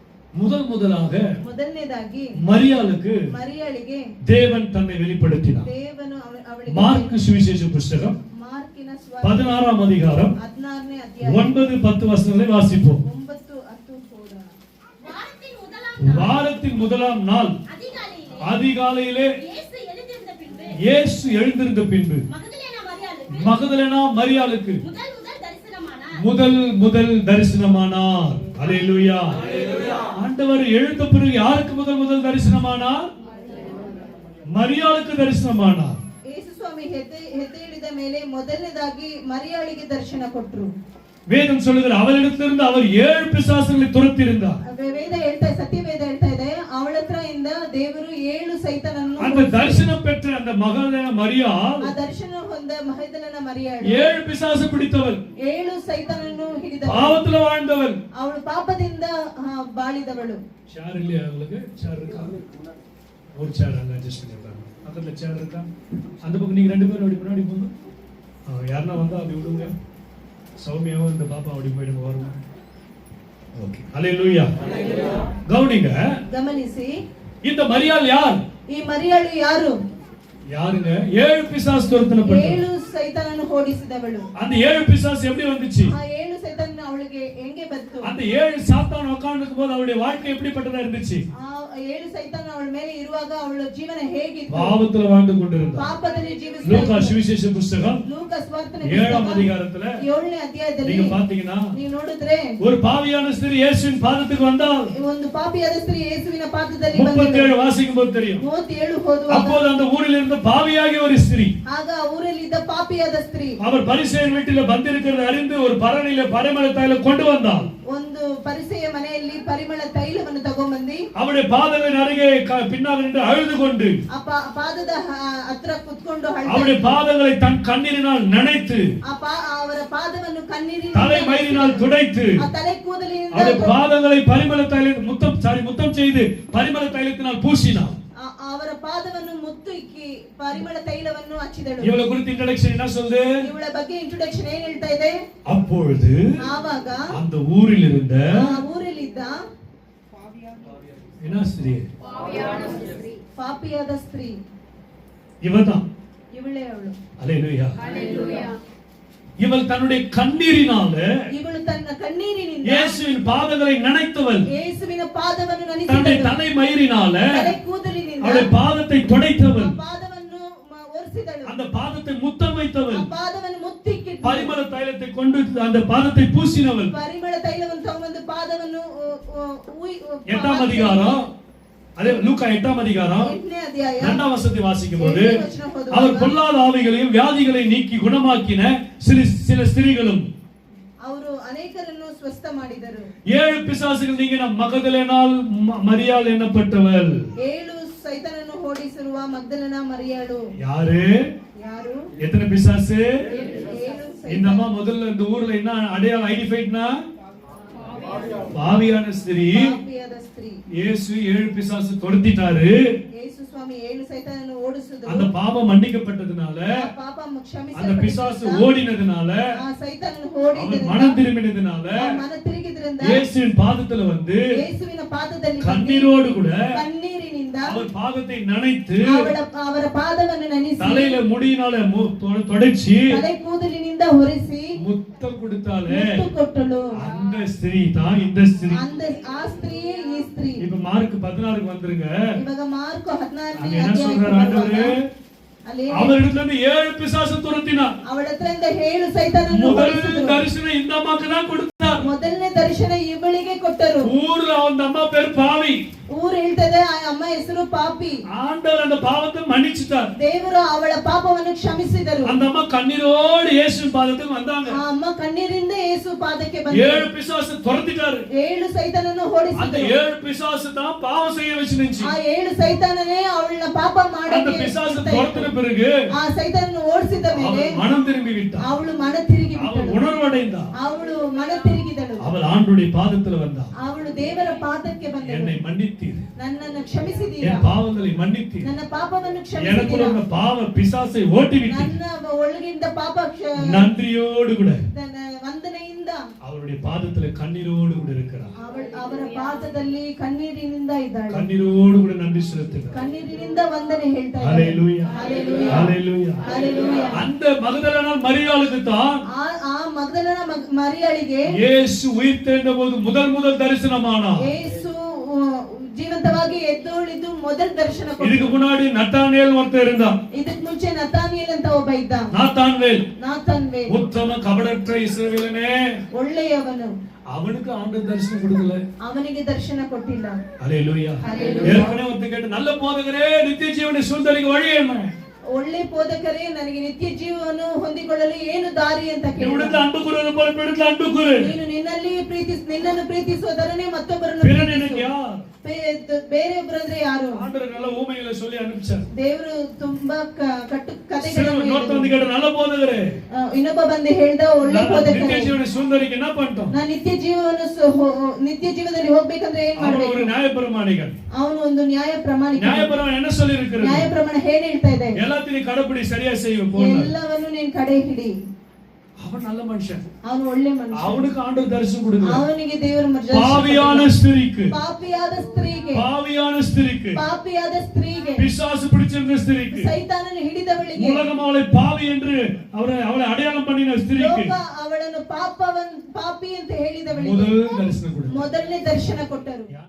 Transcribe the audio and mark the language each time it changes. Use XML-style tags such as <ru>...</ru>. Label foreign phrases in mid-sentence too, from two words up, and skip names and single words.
<kn>ಮೊದಲನೇದಾಗಿ ಮರಿಯಾಳಿಗೆ</kn> <ta>தேவன் தன்னை வெளிப்படுத்தினார்.</ta> <kn>ದೇವನು ಅವಳಿಗೆ</kn> <ta>மார்க் சுவிசேஷ புத்தகம் 16ஆம் அதிகாரம்</ta> <kn>16ನೇ ಅಧ್ಯಾಯ</kn> <ta>9-10 வசனங்களை வாசிப்போம். 9-10 போடா. வாரத்தின் முதலாம் நாள் அதிகாலையிலே இயேசு எழுந்திருந்த பின்பு மகதலேனா மரியாளுக்கு முதல் தரிசனமானார். அல்லேலூயா. ஆண்டவர் எழுந்த பிறகு யாருக்கு முதல் தரிசனமானார்? மரியாளுக்கு தரிசனமானார்.</ta> <kn>ಯೇಸು ಸ್ವಾಮಿ ಹೆದ್ದೇಳಿದ ಮೇಲೆ ಮೊದಲನೇದಾಗಿ ಮರಿಯಾಳಿಗೆ ದರ್ಶನ ಕೊಟ್ಟರು.</kn> <ta>வேதம் சொல்லுகிற அவளிடத்திலிருந்து அவர் 7 பிசாசுகளை துரத்தியிருந்தார்.</ta> <kn>ಸತ್ಯವೇದ ಹೇಳ್ತಾ ಇದೆ ಅವಳ ಹತ್ರ ಇಂದ ದೇವರು 7 ಸೈತಾನನ್ನು</kn> <ta>அந்த தரிசனம் பெற்ற அந்த மகதலேனா மரியாள்</ta> <kn>ಆ ದರ್ಶನ ಹೊಂದ ಮಹದಲೇನ ಮರಿಯಾಳು</kn> <ta>7 பிசாசு பிடித்தவள்</ta> <kn>7 ಸೈತಾನನ್ನು ಹಿಡಿದವಳು</kn> <ta>பாவத்துல வாழ்ந்தவள்</ta> <kn>ಅವಳು ಪಾಪದಿಂದ ಬಾಳಿದವಳು.</kn> <ta>சேர் இல்லையா உங்களுக்கு? சேர் இருக்கா? ஒரு சேர் அங்க அட்ஜஸ்ட் பண்ணிருக்காங்க. பக்கத்துல சேர் இருக்கா? அந்த பக்கம் நீங்க ரெண்டு பேரும் அப்படி முன்னாடி போங்க. யாரனா வந்தா அப்படி விடுங்க. சௌமியாவும் இந்த பாப்பா அப்படி போயிடுங்க வருங்க. ஓகே. ஹalleluya. கவனிசி. இந்த மரியாள் யார்?</ta> <kn>ಈ ಮರಿಯಾಳು ಯಾರು?</kn> <ta>யாருங்க? 7 பிசாசு துரத்தப்பட்டது.</ta> <kn>7 ಸೈತಾನನ್ನು ಓಡಿಸಿದವಳು.</kn> <ta>அந்த 7 பிசாசு எப்படி வந்துச்சு?</ta> <kn>ಆ 7 ಸೈತಾನ ಅವಳಿಗೆ ಹೆಂಗೆ ಬಂತು?</kn> <ta>அந்த 7 சாத்தான் உட்கார்ந்திருக்கும்போது அவளுடைய வாழ்க்கை எப்படிப்பட்டதா இருந்துச்சு?</ta> <kn>ಆ 7 ಸೈತಾನ ಅವಳ ಮೇಲೆ ಇರುವಾಗ ಅವಳ ಜೀವನ ಹೇಗಿತ್ತು?</kn> <ta>பாவத்துல வாழ்ந்து கொண்டிருந்தாள்.</ta> <kn>ಪಾಪದಲ್ಲಿ ಜೀವಿಸ್ತಾ</kn> <ta>லூக்கா சுவிசேஷ புத்தகம்</ta> <kn>ಲೂಕಾ ಸುವಾರ್ತೆ</kn> <ta>7ஆம் அதிகாரத்துல</ta> <kn>7ನೇ ಅಧ್ಯಾಯದಲ್ಲಿ</kn> <ta>நீங்க பாத்தீங்கன்னா</ta> <kn>ನೀವು ನೋಡಿದ್ರೆ</kn> <ta>ஒரு பாவியான ஸ்திரீ இயேசுவின் பாதத்துக்கு வந்தாள்.</ta> <kn>ಒಂದು ಪಾಪಿಯಾದ ಸ್ತ್ರೀ ಯೇಸುವಿನ ಪಾದದಲ್ಲಿ</kn> <ta>37 வாசிக்கும்போது தெரியும்.</ta> <kn>37 ಹೋದುವಾಗ</kn> <ta>அப்போது அந்த ஊரில் இருந்த பாவியாகிய ஒரு ஸ்திரீ</ta> <kn>ಆಗ ಊರಲ್ಲಿ ಇದ್ದ ಪಾಪಿಯಾದ ಸ್ತ್ರೀ</kn> <ta>அவர் பரிசேயர் வீட்டில வந்திருக்கிறது அறிந்து ஒரு பரணியில பரிமள தைலம் கொண்டு வந்தாள்.</ta> <kn>ಒಂದು ಪರಿಸೆಯ ಮನೆಯಲ್ಲಿ ಪರಿಮಳ ತೈಲವನ್ನು ತಗೊಂಡ್ಬಂದಿ</kn> <ta>அவருடைய பாதங்களின் அருகே பின்னாக நின்று அழுது கொண்டு</ta> <kn>ಪಾದದ ಹತ್ರ ಕುತ್ಕೊಂಡು</kn> <ta>அவருடைய பாதங்களை தன் கண்ணீரினால் நனைத்து</ta> <kn>ಅವರ ಪಾದವನ್ನು ಕಣ್ಣೀರಿನಿಂದ</kn> <ta>தலை மயிரினால் துடைத்து</ta> <kn>ತಲೆ ಕೂದಲಿನಿಂದ</kn> <ta>அவருடைய பாதங்களை பரிமள தைலம் முத்தம் செய்து பரிமள தைலத்தினால் பூசினார்.</ta> <kn>ಅವರ ಪಾದವನ್ನು ಮುತ್ತು ಇಕ್ಕಿ ಪರಿಮಳ ತೈಲವನ್ನು ಹಚ್ಚಿದಳು. ಇವಳ ಕುರಿತು ಇಂಟ್ರೊಡಕ್ಷನ್</kn> <ta>என்ன சொல்லுது?</ta> <kn>ಇವಳ ಬಗ್ಗೆ ಇಂಟ್ರೊಡಕ್ಷನ್ ಏನು ಹೇಳ್ತಾ ಇದೆ?</kn> <ta>அப்பொழுது</ta> <kn>ಆವಾಗ</kn> <ta>அந்த ஊரில் இருந்த</ta> <kn>ಊರಲ್ಲಿದ್ದ</kn> <ta>என்ன ஸ்திரீ?</ta> <kn>ಪಾಪಿಯಾದ ಸ್ತ್ರೀ</kn> <ta>இவதான்.</ta> <kn>ಇವಳೇ ಅವಳು.</kn> <ta>அல்லேலூயா. அல்லேலூயா. இவள் தன்னுடைய கண்ணீரினால</ta> <kn>ಇವಳು ತನ್ನ ಕಣ್ಣೀರಿನಿಂದ</kn> <ta>இயேசுவின் பாதங்களை நனைத்தவள்.</ta> <kn>ಯೇಸುವಿನ ಪಾದವನ್ನು</kn> <ta>தன்னுடைய</ta> <kn>ನನೆಸಿದಳು.</kn> <ta>தலை மயிரினால</ta> <kn>ತಲೆ ಕೂದಲಿನಿಂದ</kn> <ta>அவளுடைய பாதத்தை துடைத்தவள்.</ta> <kn>ಪಾದವನ್ನು ಒರೆಸಿದಳು.</kn> <ta>அந்த பாதத்தை முத்தம் வைத்தவள்.</ta> <kn>ಪಾದವನ್ನು ಮುತ್ತಿಕ್ಕಿಟ್ಟು</kn> <ta>பரிமள தைலத்தை கொண்டு அந்த பாதத்தை பூசினவள்.</ta> <kn>ಪರಿಮಳ ತೈಲವನ್ನು ತಗೊಂಡು ಪಾದವನ್ನು</kn> <ta>8ஆம் அதிகாரம் அதே லூக்கா 8ஆம் அதிகாரம் 2ஆம் வசனத்தை வாசிக்கும்போது அவர் பொல்லாத ஆவிகளையும் வியாதிகளை நீக்கி குணமாக்கின சில ஸ்திரீகளும்</ta> <kn>ಅವರು ಅನೇಕರನ್ನು ಸ್ವಸ್ಥ ಮಾಡಿದರು.</kn> <ta>7 பிசாசுகள் நீங்கின மகதலேனால் மரியாள் என்னப்பட்டவள்.</ta> <kn>7 ಸೈತಾನನ್ನು ಓಡಿಸಿರುವ ಮಗ್ದಲನ ಮರಿಯಾಳು</kn> <ta>யாரு? எத்தனை பிசாசு? இந்த அம்மா முதல்ல இந்த ஊர்ல என்ன அடையாளம் ஐடென்டிஃபைட்னா பாவியான ஸ்திரீ. இயேசு 7 பிசாசு துரத்திட்டாரு.</ta> <kn>ಯೇಸು ಸ್ವಾಮಿ 7 ಸೈತಾನನ್ನು ಓಡಿಸಿದ್ರು.</kn> <ta>அந்த பாவம் மன்னிக்கப்பட்டதனால</ta> <kn>ಪಾಪ ಕ್ಷಮಿಸಲ್ಪಟ್ಟದனால</kn> <ta>அந்த பிசாசு ஓடினதனால</ta> <kn>ಆ ಸೈತಾನನು ಓಡಿದனால</kn> <ta>மனம் திரும்பினதனால</ta> <kn>ಮನ ತಿರುಗಿದ್ರಿಂದ</kn> <ta>இயேசுவின் பாதத்துல வந்து</ta> <kn>ಯೇಸುವಿನ ಪಾದದಲ್ಲಿ</kn> <ta>கண்ணீரோடு கூட</ta> <kn>ಕಣ್ಣೀರಿನಿಂದ</kn> <ta>அவர் பாதத்தை நனைத்து</ta> <kn>ಅವರ ಪಾದವನ್ನು ನೆನೆಸಿ</kn> <ta>தலையில முடியினால தொடச்சி</ta> <kn>ತಲೆ ಕೂದಲಿನಿಂದ ಹೊರಿಸಿ</kn> <ta>முத்தம் கொடுத்தாலே</ta> <kn>ಮುತ್ತು ಕೊಟ್ಟಳು.</kn> <ta>அந்த ஸ்திரீ தான் இந்த ஸ்திரீ.</ta> <kn>ಆ ಸ್ತ್ರೀಯೇ ಈ ಸ್ತ್ರೀ.</kn> <ta>இப்ப மார்க் 16க்கு வந்துருங்க.</ta> <kn>ಇವಾಗ ಮಾರ್ಕ್ 16ನೇ</kn> <ta>என்ன சொல்றாரு ஆண்டவரே? அவரிடத்துல இருந்து 7 பிசாசு துரத்தினார்.</ta> <kn>ಅವಳ ಹತ್ರದಿಂದ 7 ಸೈತಾನನ್ನು</kn> <ta>முதல் தரிசனம் இந்த அம்மாக்கு தான் கொடுத்தார்.</ta> <kn>ಮೊದಲನೇ ದರ್ಶನ ಇವಳಿಗೆ ಕೊಟ್ಟರು.</kn> <ta>ஊர்ல அந்த அம்மா பேர் பாவி.</ta> <kn>ಊರು ಹೇಳ್ತದೆ ಆ ಅಮ್ಮ ಹೆಸರು ಪಾಪಿ.</kn> <ta>ஆண்டவர் அந்த பாவத்தை மன்னிச்சிட்டார்.</ta> <kn>ದೇವರು ಅವಳ ಪಾಪವನ್ನು ಕ್ಷಮಿಸಿದರು.</kn> <ta>அந்த அம்மா கண்ணீரோடு இயேசுவின் பாதத்துக்கு வந்தாங்க.</ta> <kn>ಆ ಅಮ್ಮ ಕಣ್ಣೀರಿಂದ ಯೇಸು ಪಾದಕ್ಕೆ ಬಂದರು.</kn> <ta>7 பிசாசு துரத்திட்டாரு.</ta> <kn>7 ಸೈತಾನನ್ನು ಓಡಿಸಿದರು.</kn> <ta>அந்த 7 பிசாசு தான் பாவம் செய்ய வச்சிருந்துச்சு.</ta> <kn>ಆ 7 ಸೈತಾನನೇ ಅವಳನ್ನ ಪಾಪ ಮಾಡಕ್ಕೆ</kn> <ta>அந்த பிசாசு துரத்தின பிறகு</ta> <kn>ಆ ಸೈತಾನನ್ನು ಓಡಿಸಿದ ಮೇಲೆ</kn> <ta>மனம் திரும்பி விட்டாள்.</ta> <kn>ಅವಳು ಮನ ತಿರುಗಿ ಬಿಟ್ಟಳು.</kn> <ta>அவள் உணர்வடைந்தாள்.</ta> <kn>ಅವಳು ಮನ ತಿರುಗಿದಳು.</kn> <ta>அவள் ஆண்டவருடைய பாதத்துல வந்தாள்.</ta> <kn>ಅವಳು ದೇವರ ಪಾದಕ್ಕೆ ಬಂದಳು.</kn> <ta>என்னை மன்னித்தீர்.</ta> <kn>ನನ್ನನ್ನು ಕ್ಷಮಿಸಿದೀರಾ.</kn> <ta>என் பாவங்களை மன்னித்தீர்.</ta> <kn>ನನ್ನ ಪಾಪವನ್ನು ಕ್ಷಮಿಸಿದೀರಾ.</kn> <ta>எனக்குள்ள ఉన్న பாவ பிசாசை ஓட்டி விட்டீர்.</ta> <kn>ನನ್ನ ಒಳಗಿಂದ ಪಾಪ</kn> <ta>நன்றியோடு கூட</ta> <kn>ವಂದನೆಯಿಂದ</kn> <ta>அவள் அவருடைய பாதத்துல கண்ணீரோடு கூட இருக்கிறார்.</ta> <kn>ಅವರ ಪಾದದಲ್ಲಿ ಕಣ್ಣೀರಿನಿಂದ ಇದ್ದಾಳೆ.</kn> <ta>கண்ணீரோடு கூட நன்றி செலுத்துகிறார்.</ta> <kn>ಕಣ್ಣೀರಿನಿಂದ ವಂದನೆ ಹೇಳ್ತಾ ಇದ್ದಾಳೆ.</kn> <ta>ஹalleluya ஹalleluya ஹalleluya ஹalleluya. அந்த மகதலேனா மரியாளுக்கு தான்</ta> <kn>ಆ ಮಗ್ದಲನ ಮರಿಯಾಳಿಗೆ</kn> <ta>இயேசு உயிர்த்தெழுந்தபோது முதல் தரிசனமானார்.</ta> <kn>ಯೇಸು ಜೀವಂತವಾಗಿ ಎದ್ದೋಳಿದ್ದು ಮೊದಲ ದರ್ಶನ ಕೊಟ್ಟರು.</kn> <ta>இதுக்கு முன்னாடி நத்தானியேல் ஒருத்தர் இருந்தான்.</ta> <kn>ಇದಕ್ಕೆ ಮುಂಚೆ ನತಾನಿಯೇಲ್ ಅಂತ ಒಬ್ಬ ಇದ್ದ. ನಾತಾನ್ವೇಲ್</kn> <ta>உத்தம கபடற்ற இஸ்ரவேலனே,</ta> <kn>ಒಳ್ಳೆಯವನು.</kn> <ta>அவனுக்கு ஆண்டவர் தரிசனம் கொடுக்கல,</ta> <kn>ಅವನಿಗೆ ದರ್ಶನ ಕೊಟ್ಟಿಲ್ಲ.</kn> <ta>ஹalleluya. ஏற்கனவே ஒருத்தர் கேட்ட, நல்ல போதகரே நித்திய ஜீவனை சுதந்தரிக்க வழி என்ன?</ta> <kn>ಒಳ್ಳೆ ಬೋಧಕರೇ, ನನಗೆ ನಿತ್ಯ ಜೀವವನ್ನು ಹೊಂದಿಕೊಳ್ಳಲು ಏನು ದಾರಿ ಅಂತ ಕೇಳಿದ. ನೀನು ನಿನ್ನನ್ನು ಪ್ರೀತಿಸುವುದರನೇ ಮತ್ತೊಬ್ಬರನ್ನು ಬೇರೆಯೊಬ್ಬರಂದ್ರೆ ಯಾರು? ದೇವರು ತುಂಬಾ ಕಟ್ಟು ಕಥೆಗಳನ್ನು ಇನ್ನೊಬ್ಬ ಬಂದು ಹೇಳ್ದ, ಒಳ್ಳೆ ಬೋಧಕರೇ, ನಾನು ನಿತ್ಯ ಜೀವನದಲ್ಲಿ ಹೋಗ್ಬೇಕಂದ್ರೆ ಏನ್ ಮಾಡ್ಬೇಕು? ಅವನು ಒಂದು ನ್ಯಾಯ ಪ್ರಮಾಣಿಕ. ನ್ಯಾಯ ಪ್ರಮಾಣ ಏನ್ ಹೇಳ್ತಾ ಇದೆ?</kn> <ta>எல்லாத்தையும் கடைபிடி, சரியா செய்யும்,</ta> <kn>ಎಲ್ಲವನ್ನು ನೀನು ಕಡೆ ಹಿಡಿ.</kn> <ta>அவன் நல்ல மனுஷன்,</ta> <kn>அவன் ಒಳ್ಳೆ ಮನುಷ್ಯ.</kn> <ta>அவனுக்கு ஆண்டவர் தரிசனம் கொடுக்கல.</ta> <kn>ಅವನಿಗೆ ದೇವರು</kn> <ta>பாவியான ஸ்திரீக்கு,</ta> <kn>ಪಾಪಿಯಾದ ಸ್ತ್ರೀಗೆ,</kn> <ta>பிசாசு பிடிச்சிருந்த ஸ்திரீக்கு,</ta> <kn>ಸೈತಾನನು ಹಿಡಿದವಳಿಗೆ,</kn> <ta>உலகம் அவளை பாவி என்று அவளை அடையாளம் பண்ணின ஸ்திரீக்கு,</ta> <kn>ಲೋಕ ಅವಳನ್ನು ಪಾಪಿ ಅಂತ ಹೇಳಿದವಳಿಗೆ</kn> <ta>முதல் தரிசனம் கொடுத்தார்.</ta> <kn>ಮೊದಲನೇ ದರ್ಶನ ಕೊಟ್ಟರು.</kn>